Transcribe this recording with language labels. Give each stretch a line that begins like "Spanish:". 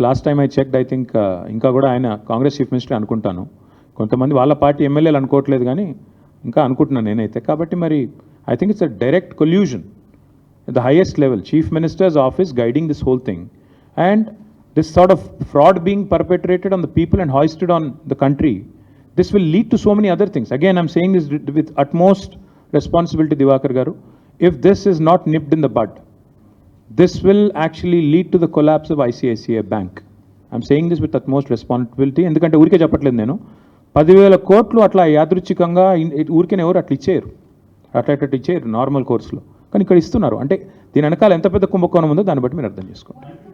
English: last time I checked, I think
Telugu: ఇంకా కూడా ఆయన
English: Congress chief minister
Telugu: అనుకుంటాను. కొంతమంది వాళ్ళ పార్టీ ఎమ్మెల్యేలు అనుకోవట్లేదు కానీ ఇంకా అనుకుంటున్నాను నేనైతే. కాబట్టి మరి
English: I think it's a direct collusion at the highest level, chief minister's office guiding this whole thing, and this sort of fraud being perpetrated on the people and hoisted on the country. This will lead to so many other things. Again, I'm saying this with utmost responsibility, Divakar garu. If this is not nipped in the bud, this will actually lead to the collapse of ICICI Bank. I'm saying this with utmost responsibility.
Telugu: ఎందుకంటే ఊరికే చెప్పట్లేదు నేను. 10,000 కోట్లు అట్లా యాదృచ్ఛికంగా ఊరికే ఎవరు అట్లా ఇచ్చేయరు, అట్లా ఇచ్చేయరు నార్మల్ కోర్సులో. కానీ ఇక్కడ ఇస్తున్నారు అంటే దీని వెనకాల ఎంత పెద్ద కుంభకోణం ఉందో దాన్ని బట్టి మీరు అర్థం చేసుకోండి.